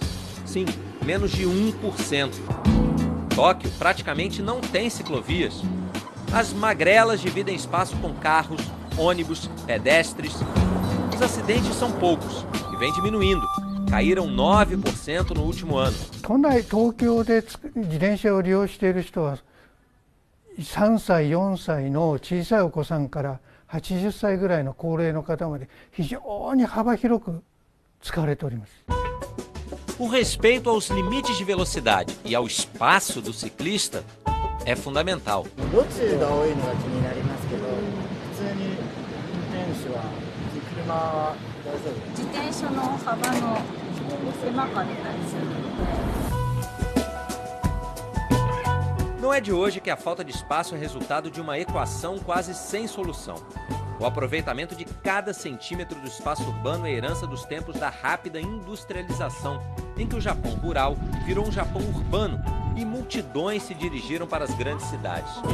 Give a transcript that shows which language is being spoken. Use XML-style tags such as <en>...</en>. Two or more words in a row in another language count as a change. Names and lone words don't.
<pt>Sim, menos de 1%. Tóquio praticamente não tem ciclovias. As magrelas dividem espaço com carros, ônibus, pedestres. Os acidentes são poucos e vêm diminuindo. Caíram 9% no último ano.</pt> <ja>都内東京で自転車を利用している人は3歳、4歳の小さいお子さんから80歳ぐらいの高齢の方まで非常に幅広く使われております。</ja> <pt>O respeito aos limites de velocidade e ao espaço do ciclista é fundamental.</pt> <ja>路中が多いのが気になりますけど、普通に運転手は車は大丈夫？自転車の幅の狭かったりするので。</ja> <pt>Não é de hoje que a falta de espaço é resultado de uma equação quase sem solução. O aproveitamento de cada centímetro do espaço urbano é herança dos tempos da rápida industrialização, em que o Japão rural virou um Japão urbano e multidões se dirigiram para as grandes cidades.</pt>